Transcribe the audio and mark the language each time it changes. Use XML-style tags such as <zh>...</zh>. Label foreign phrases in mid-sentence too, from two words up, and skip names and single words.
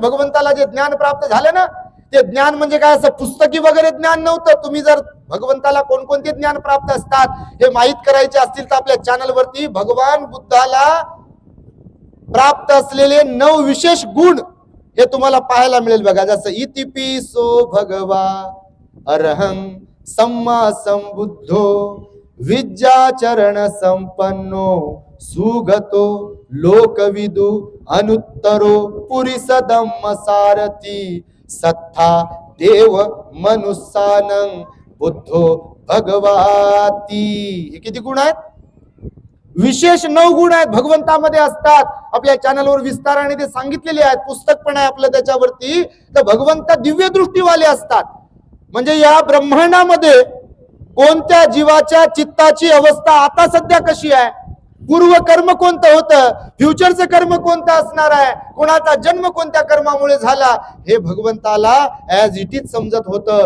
<mr>भगवंताला जे ज्ञान प्राप्त झाले ना, ते ज्ञान म्हणजे काय, असं पुस्तकी वगैरे ज्ञान नव्हतं. तुम्ही जर भगवंताला कोणकोणते ज्ञान प्राप्त असतात हे माहीत करायचे असतील तर आपल्या चॅनल वरती भगवान बुद्धाला प्राप्त असलेले 9 विशेष गुण हे तुम्हाला पाहायला मिळेल बघा.</mr> <pi>जसं इतिपिसो भगवा अरहं सम्मा संबुद्धो विद्याचरण संपन्नो सुगतो लोकविदु अनुत्तरो पुरिस धम्म सारथी सत्ता देव मनुष्यानं बुद्धो भगवाती.</pi> <mr>हे किती गुण आहेत? विशेष 9 गुण आहेत भगवंतामध्ये असतात. आपल्या चॅनलवर विस्ताराने ते सांगितलेले आहेत. पुस्तक पण आहे आपलं त्याच्यावरती. तर भगवंत दिव्य दृष्टीवाले असतात. म्हणजे या ब्रह्मांडामध्ये कोणत्या जीवाच्या चित्ताची अवस्था आता सध्या कशी आहे, पूर्व कर्म कोणतं होतं, फ्युचरचं कर्म कोणतं असणार आहे, कोणाचा जन्म कोणत्या कर्मामुळे झाला, हे भगवंताला</mr> <en>as it is</en> <mr>समजत होतं.</mr>